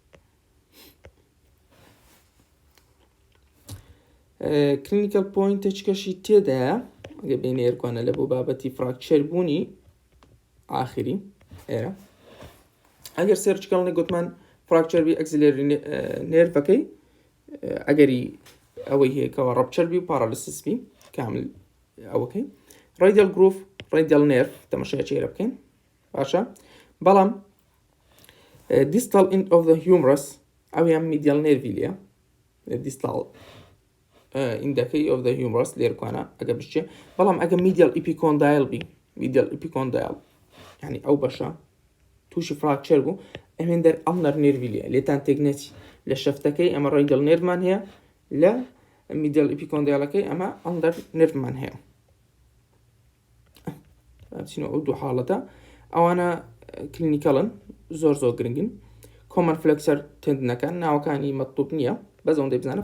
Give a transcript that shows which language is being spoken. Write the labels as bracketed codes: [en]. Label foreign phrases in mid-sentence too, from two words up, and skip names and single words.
[ckb] کلینیکەل پۆینتێکەشی تێدایە ئەگە بینە ئێرکوانە لە بۆ بابەتی فراکچەر بوونی ئاخری ئێرە ئەگەر سێرچکەڵنی گوتمان فراکچەر بی [en] axillary nerve [ckb] ئەگەری ئەوەی هەیەکەوە ڕەپچەر بی و پارالیسیس بی کامل ئەوەکەی [en] radial groove radial nerve [ckb] تەماشای چێرە بکەین باشە بەڵام [en] distal end of the humerus [ckb] ئەویان medial نێروی لێە distal ئیندەکەی [en] of the humerus [ckb] لێرکوانە ئەگە بچێ بەڵام ئەگە [en] medial epicondyle [ckb] بی [en] medial epicondyle [ckb] یعنی ئەو بەشە تووشی فراکچەر بوو ئەمێن دەر [en] ulnar nerve [ckb] لێ لێتان تێک نەچی لە شەفتەکەی ئەمە [en] radial nerve [ckb] هەیە لە [en] medial epicondylەکەی [ckb] ئەمە [en] ulnar nerve [ckb] هەیە بچینەوە ئەو دوو حاڵەتە ئەوانە کلینیکەڵن زۆر گرنگن [en] common flexor tendons [ckb] ناوەکانی مەطلوب نییە بەزەوەندەی بزانە